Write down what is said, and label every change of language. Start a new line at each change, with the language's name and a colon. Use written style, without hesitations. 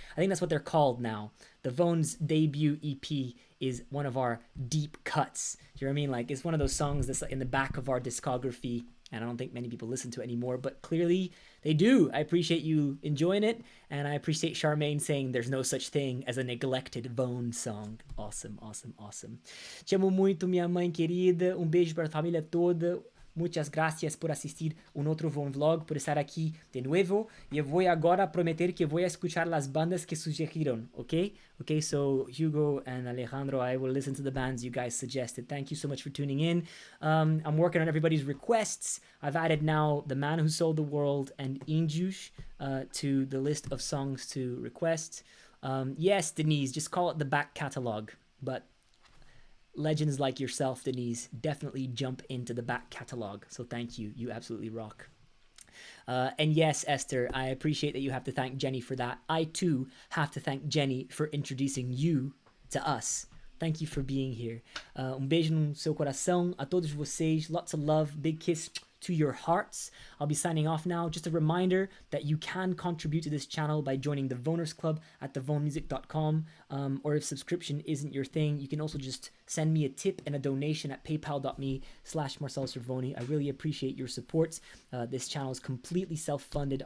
English: I think that's what they're called now. The Vone's debut EP is one of our deep cuts. Do you know what I mean? Like, it's one of those songs that's in the back of our discography, and I don't think many people listen to it anymore, but clearly they do. I appreciate you enjoying it, and I appreciate Charmaine saying there's no such thing as a neglected Vone song. Awesome, awesome, awesome.
Portuguese: Te amo muito, minha mãe querida. Beijo para a família toda.
Spanish: Muchas gracias por asistir otro Vone Vlog, por estar aquí de nuevo. Y voy agora a prometer que voy a escuchar las bandas que sugirieron, okay?
English: Okay, so Hugo and Alejandro, I will listen to the bands you guys suggested. Thank you so much for tuning in. I'm working on everybody's requests. I've added now The Man Who Sold the World and ENG to the list of songs to request. Yes, Denise, just call it the back catalog, but legends like yourself, Denise, definitely jump into the back catalog. So thank you. You absolutely rock. And yes, Esther, I appreciate that you have to thank Jenny for that. I too have to thank Jenny for introducing you to us. Thank you for being here.
Portuguese: Beijo no seu coração a todos vocês.
English: Lots of love. Big kiss to your hearts. I'll be signing off now. Just a reminder that you can contribute to this channel by joining the Voners Club at thevonemusic.com, or if subscription isn't your thing, you can also just send me a tip and a donation at paypal.me/Marcelo The Vone. I really appreciate your support. This channel is completely self-funded.